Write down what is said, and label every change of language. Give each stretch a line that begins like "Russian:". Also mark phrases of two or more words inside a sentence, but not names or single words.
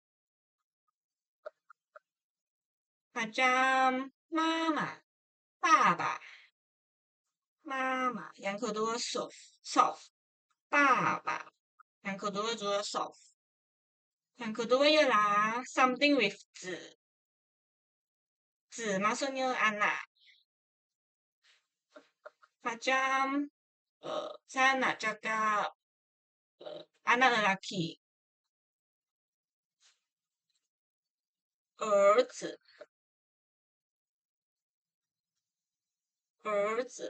Malay: Macam mama, baba. Mama. Yang kedua soft. Baba. Yang kedua juga soft. Yang kedua ialah
English: something with
Malay: 子. 子 maksudnya anak. Macam saya nak cakap anak lelaki.
Chinese: 儿子. 儿子.